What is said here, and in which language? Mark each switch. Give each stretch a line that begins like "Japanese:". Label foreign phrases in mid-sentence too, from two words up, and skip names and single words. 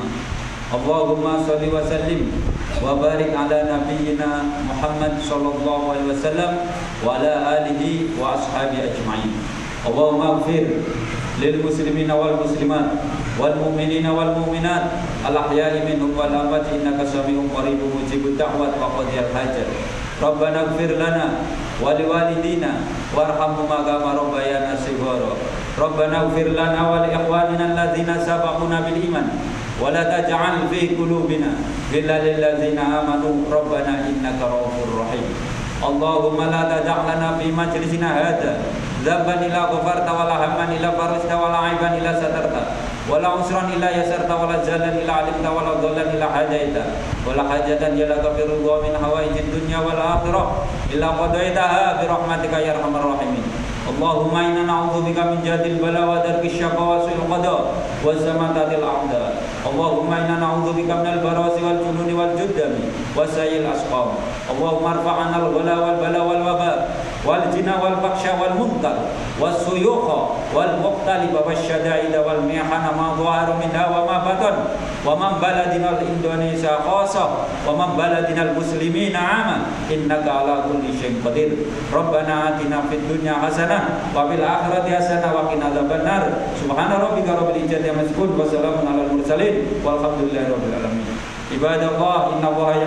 Arabic: اللهم صل وسلم وبارك على نبينا محمد صلى الله عليه وسلم وعلى آله وأصحابه أجمعين. اللهم اغفر للمسلمين والمسلمات والمؤمنين والمؤمنات الأحياء منهم والأموات إنك سميع قريب مجيب الدعوات وقاضي الحاجات. ربنا اغفر لنا ولوالدينا وارحمهما كما ربيانا صغارا. ربنا اغفر لنا ولإخواننا الذين سبقونا بالإيمان ولا تجعل في قلوبنا غلا للذين آمنوا ربنا إنك رؤوف رحيم. اللهم لا تدع لنا في مجلسنا هذا ذنبا إلا غفرته ولا هما إلا فرجته ولا عيبا إلا سترته ولا عسرا إلا يسرته ولا جهلا إلا علمته ولا ضالا إلا هديته ولا حاجة إلا غفر الله من حوائج الدنيا والآخرة إلا قضيتها برحمتك يا أرحم الراحمين. اللهم إنا نعوذ بك من جهد البلاء ودرك الشقاء وسوء القضاء وشماتة الأعداء. اللهم إنا نعوذ بك من البرص والجنون والجذام وسيئ الأسقام. اللهم ارفع عنا الغلاء والبلاء والوباء والزنا والفحشاء والمنكر والسيوف المختلفة والشدائد والمحن ما ظهر منها وما بطن من بلدنا إندونيسيا خاصة ومن بلدان المسلمين عامة إنك على كل شيء قدير. ربنا آتنا في الدنيا حسنة وفي الآخرة حسنة وقنا عذاب النار. سبحان ربك رب العزة عما يصفون وسلام على المرسلين والحمد لله رب العالمين. عباد الله إن الله